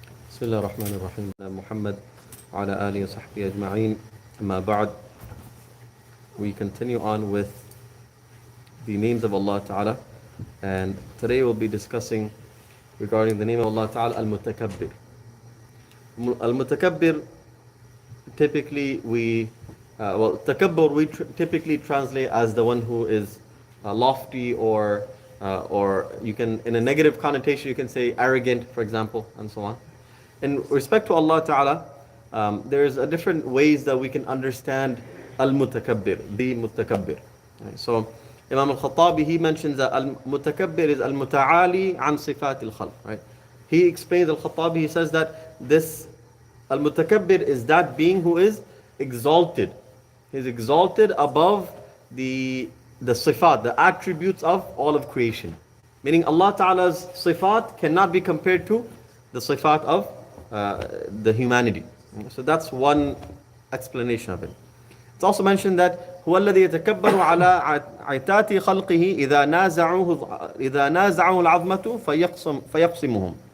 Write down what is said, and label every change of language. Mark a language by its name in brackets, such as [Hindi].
[Arabic] بسم الله الرحمن الرحيم محمد وعلى آله وصحبه أجمعين أما بعد. [English] We continue on with the names of Allah Ta'ala, and today we'll be discussing regarding the name of Allah Ta'ala al-Mutakabbir. Al-Mutakabbir, typically takabbur we typically translate as the one who is lofty, or you can, in a negative connotation, you can say arrogant, for example, and so on. In respect to Allah Ta'ala, there's a different ways that we can understand al-Mutakabbir, the Mutakabbir. Right? So Imam al-Khattabi, he mentions that al-Mutakabbir is [Arabic] al-Muta'ali an sifat al-Khalq. [English] Right? He explains, al-Khattabi, he says that this al-Mutakabbir is that being who is exalted. He's exalted above the sifat, the attributes of all of creation. Meaning Allah Ta'ala's sifat cannot be compared to the sifat of the humanity. So that's one explanation of it. [Arabic] It's also mentioned that هو الذي يتكبر على عتات خلقه إذا نازعه العظمة فيقسمهم.